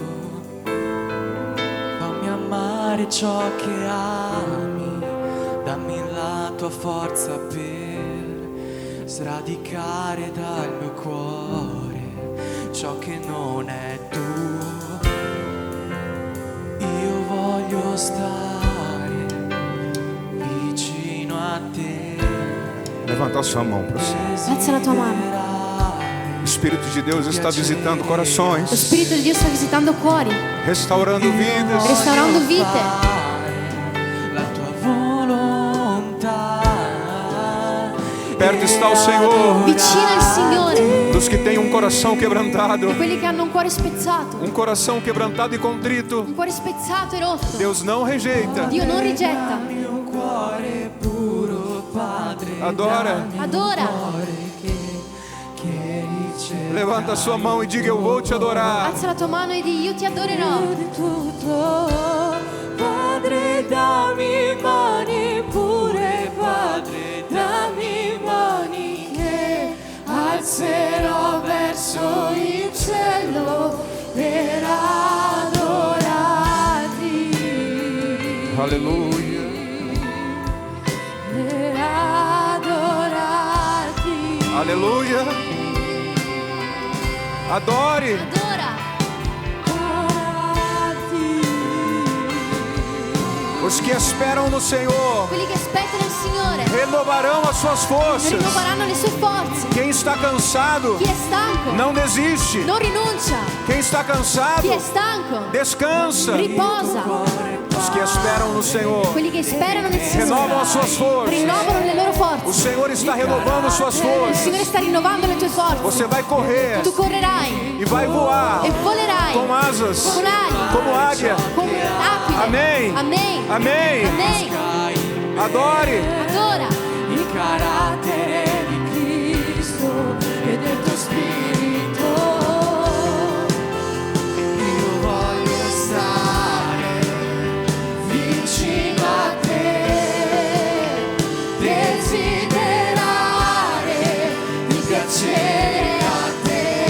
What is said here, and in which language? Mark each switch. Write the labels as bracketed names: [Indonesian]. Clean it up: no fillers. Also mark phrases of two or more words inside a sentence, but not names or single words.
[Italian] Fammi amare ciò che ami, dammi la tua forza per sradicare dal mio cuore ciò che non è tuo. Io voglio stare vicino a te. [Portuguese] Levanta a sua mão para o céu. [Italian] Alza la tua mano. [Portuguese] O Espírito de Deus está visitando [Italian] Lo [Portuguese] corações, [Italian] Spirito di Dio sta visitando cuori, [Portuguese] restaurando vidas. [Italian] restaurando vite. La tua volontà. [Portuguese] Perto está o Senhor [Italian] Vicino al Signore, [Portuguese] dos que têm coração quebrantado, [Italian] di quelli che hanno un cuore spezzato, [Portuguese] coração quebrantado e contrito. [Italian] un cuore spezzato e rotto. [Portuguese] Deus não rejeita. [Italian] Dio non rigetta. Un cuore puro, Padre. [Portuguese] Adora. [Italian] Adora. [Portuguese] Levanta a sua mão e diga: eu vou te adorar. [Italian] Alza la tua mano e di io ti adorerò. Tutto, Padre, dammi mani pure, Padre, dammi mani che alzerò verso il cielo per adorare. [Portuguese] Aleluia. [Italian] per adorarti. [Portuguese] Aleluia. Adore. Os que esperam no Senhor [Italian] Quelli che aspettano il Signore [Portuguese] renovarão as suas forças. [Italian] rinnoveranno le sue forze. [Portuguese] Quem está cansado, [Italian] Chi è stanco [Portuguese] não desiste. [Italian] non rinuncia. [Portuguese] Quem está cansado, [Italian] Chi è stanco [Portuguese] descansa. [Italian] riposa. [Portuguese] Os que esperam no Senhor [Italian] Quelli che sperano nel [Portuguese] renovam [Italian] Signore [Portuguese] as suas forças. [Italian] rinnovano le loro [Portuguese] O [Italian] forze. [Portuguese] Senhor está renovando suas [Italian] Il [Portuguese] forças. [Italian] Signore sta rinnovando le tue forze. [Portuguese] Você vai correr [Italian] Tu correrai [Portuguese] e vai voar [Italian] e volerai [Portuguese] com asas, [Italian] con ali, [Portuguese] como águia. [Italian] come un'aquila. [Portuguese] Amém. Amém. Amém. Amém. Adore. [Italian] Adora il carattere di Cristo e del tuo spirito. Io voglio stare vicino a te, desiderare di piacere a te.